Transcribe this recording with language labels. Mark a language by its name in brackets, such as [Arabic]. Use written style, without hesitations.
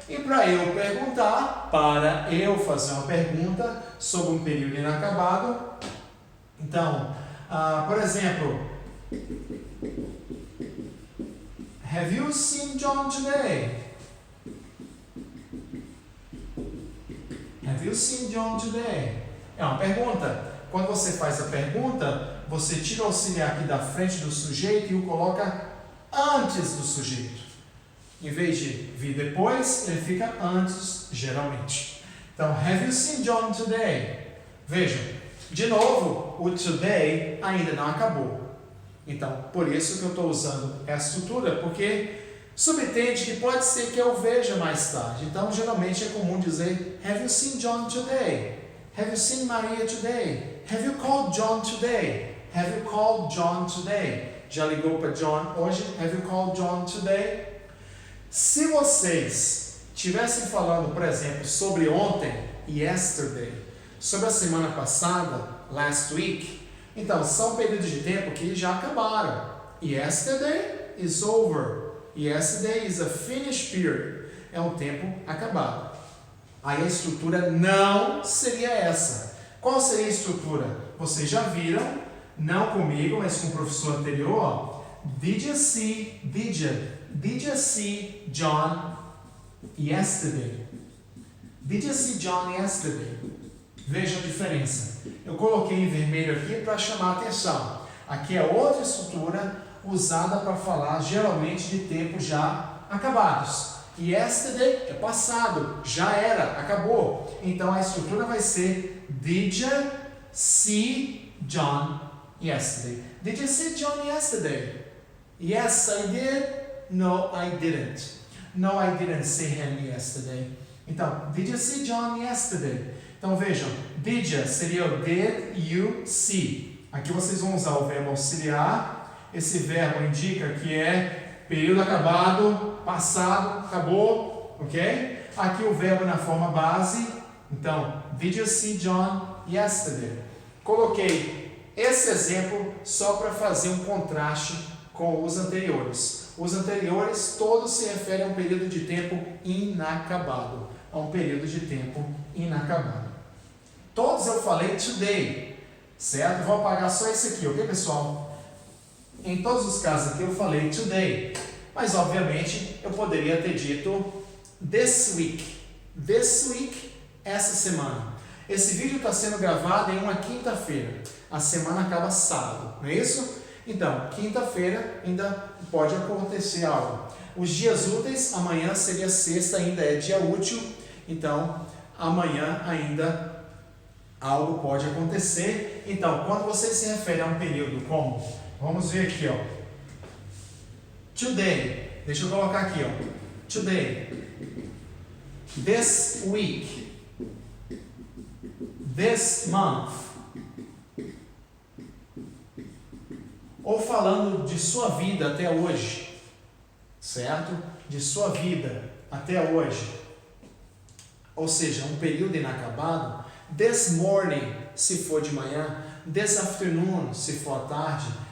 [Portuguese] E para eu perguntar, para eu fazer uma pergunta sobre um período inacabado, então, por exemplo, [English] have you seen John today? Have you seen John today? [Portuguese] É uma pergunta. Quando você faz a pergunta, você tira o auxiliar aqui da frente do sujeito e o coloca antes do sujeito. Em vez de vir depois, ele fica antes, geralmente. [English] Então, have you seen John today? [Portuguese] Vejam, de novo, o today ainda não acabou. Então, por isso que eu estou usando essa estrutura, porque subentende que pode ser que eu veja mais tarde. Então, geralmente é comum dizer, [English] have you seen John today? Have you seen Maria today? Have you called John today? Have you called John today? [Portuguese] Já ligou para John hoje? [English] Have you called John today? [Portuguese] Se vocês estivessem falando, por exemplo, sobre ontem, yesterday, sobre a semana passada, last week, então são períodos de tempo que já acabaram. [English] Yesterday is over. Yesterday is a finished period. [Portuguese] É um tempo acabado. Aí a estrutura não seria essa. Qual seria a estrutura? Vocês já viram, não comigo, mas com o professor anterior. [English] Did you see John yesterday? Did you see John yesterday? [Portuguese] Veja a diferença. Eu coloquei em vermelho aqui para chamar a atenção. Aqui é outra estrutura usada para falar geralmente de tempos já acabados. Yesterday é passado, já era, acabou. Então a estrutura vai ser [English] Did you see John yesterday? Did you see John yesterday? Yes, I did. No, I didn't. No, I didn't see him yesterday. Então, did you see John yesterday? [Portuguese] Então vejam, [English] did you seria o did you see. [Portuguese] Aqui vocês vão usar o verbo auxiliar. Esse verbo indica que é período acabado, passado, acabou, ok? Aqui o verbo na forma base. [English] Então, did you see John yesterday? [Portuguese] Coloquei esse exemplo só para fazer um contraste com os anteriores. Os anteriores todos se referem a um período de tempo inacabado. A um período de tempo inacabado. Todos eu falei today, certo? Vou apagar só esse aqui, ok, pessoal? Em todos os casos aqui eu falei today, mas obviamente eu poderia ter dito this week. This week, essa semana. Esse vídeo está sendo gravado em uma quinta-feira. A semana acaba sábado, não é isso? Então, quinta-feira ainda pode acontecer algo. Os dias úteis, amanhã seria sexta, ainda é dia útil. Então, amanhã ainda algo pode acontecer. Então, quando você se refere a um período como, vamos ver aqui, ó. Today, deixa eu colocar aqui, ó. [English] Today, this week, this month. [Portuguese] Ou falando de sua vida até hoje, certo? De sua vida até hoje. Ou seja, um período inacabado. [English] This morning, [Portuguese] se for de manhã. [English] This afternoon, [Portuguese] se for à tarde.